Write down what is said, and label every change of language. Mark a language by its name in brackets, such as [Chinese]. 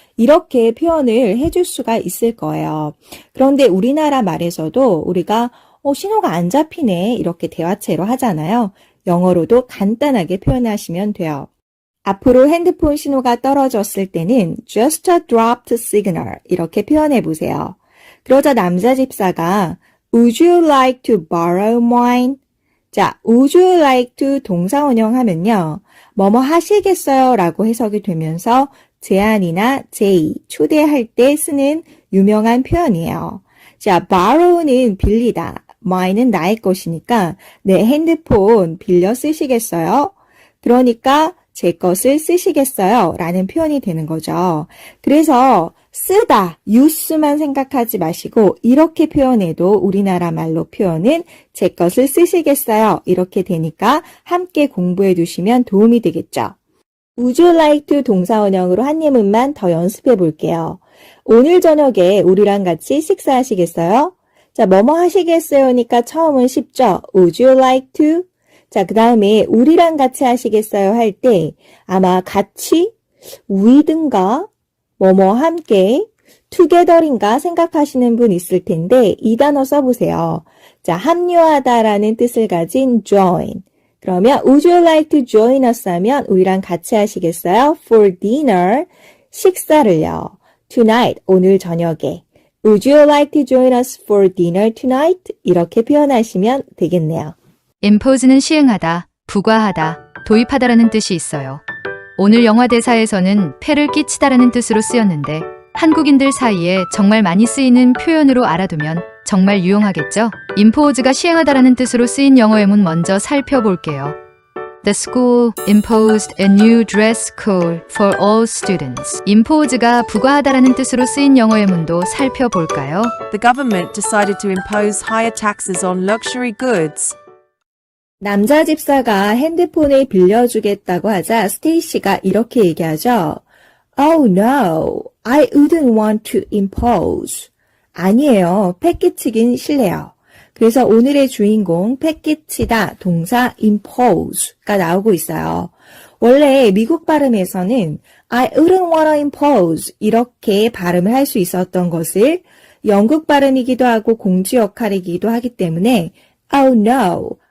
[Korean] 이렇게 표현을 해줄 수가 있을 거예요. 그런데 우리나라 말에서도 우리가 신호가 안 잡히네 이렇게 대화체로 하잖아요. 영어로도 간단하게 표현하시면 돼요. 앞으로 핸드폰 신호가 떨어졌을 때는 [English] just a dropped signal [Korean] 이렇게 표현해 보세요. 그러자 남자 집사가 [English] Would you like to borrow mine? 자, Would you like to [Korean] 동사 원형하면요. 뭐뭐 하시겠어요? 라고 해석이 되면서 제안이나 제의, 초대할 때 쓰는 유명한 표현이에요. 자, borrow는 빌리다, mine은 나의 것이니까 내 핸드폰 빌려 쓰시겠어요? 그러니까 제 것을 쓰시겠어요? 라는 표현이 되는 거죠. 그래서 쓰다, use만 생각하지 마시고 이렇게 표현해도 우리나라 말로 표현은 제 것을 쓰시겠어요? 이렇게 되니까 함께 공부해 두시면 도움이 되겠죠. [English] Would you like to [Korean] 동사원형으로 한 예문만 더 연습해 볼게요. 오늘 저녁에 우리랑 같이 식사하시겠어요? 자, 뭐뭐 하시겠어요니까 처음은 쉽죠? [English] Would you like to? [Korean] 자, 그 다음에 우리랑 같이 하시겠어요 할 때 아마 같이, with인가, 뭐뭐 함께, together인가 생각하시는 분 있을 텐데 이 단어 써보세요. 자, 합류하다라는 뜻을 가진 join. [English] 그러면 would you like to join us [Korean] 하면 우리랑 같이 하시겠어요? [English] For dinner, [Korean] 식사를요. [English] Tonight, [Korean] 오늘 저녁에. [English] Would you like to join us for dinner tonight? [Korean] 이렇게 표현하시면 되겠네요. impose는 시행하다, 부과하다, 도입하다라는 뜻이 있어요. 오늘 영화 대사에서는 폐를 끼치다라는 뜻으로 쓰였는데 한국인들 사이에 정말 많이 쓰이는 표현으로 알아두면 정말 유용하겠죠? impose가 시행하다라는 뜻으로 쓰인 영어 예문 먼저 살펴볼게요. [English] The school imposed a new dress code for all students. [Korean] impose가 부과하다라는 뜻으로 쓰인 영어 예문도 살펴볼까요? [English] The government decided to impose higher taxes on luxury goods. [Korean] 남자 집사가 핸드폰을 빌려주겠다고 하자 스테이시가 이렇게 얘기하죠. [English] Oh no, I wouldn't want to impose. [Korean] 아니에요, 패 끼치긴 싫네요. 그래서 오늘의 주인공 패 끼치다 동사 impose가 나오고 있어요. 원래 미국 발음에서는 [English] I wouldn't want to impose [Korean] 이렇게 발음을 할 수 있었던 것을 영국 발음이기도 하고 공주 역할이기도 하기 때문에 [English] Oh no,